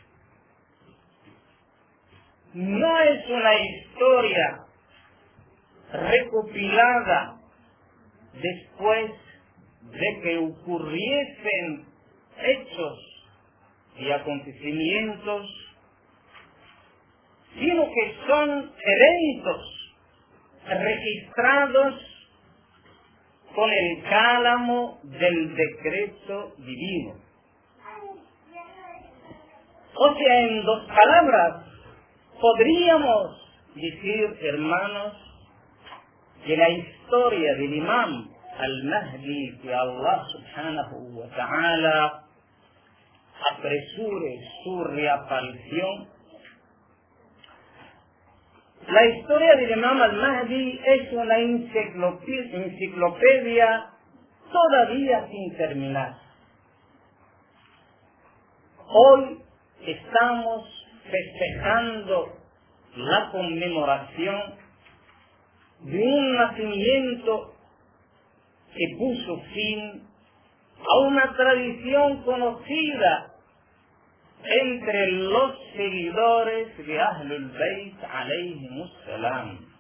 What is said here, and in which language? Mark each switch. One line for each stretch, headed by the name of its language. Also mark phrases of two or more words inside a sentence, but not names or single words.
Spanish: no es una historia recopilada después de que ocurriesen hechos y acontecimientos, sino que son eventos registrados con el cálamo del decreto divino. O sea, en dos palabras, podríamos decir, hermanos, que la historia del imam al-Mahdi, que
Arabic: الله سبحانه وتعالى
Spanish: apresure su reaparición, la historia del imam al-Mahdi es una enciclopedia todavía sin terminar. Hoy estamos festejando la conmemoración de un nacimiento que puso fin a una tradición conocida entre los seguidores de
Arabic: أهل البيت عليهم السلام.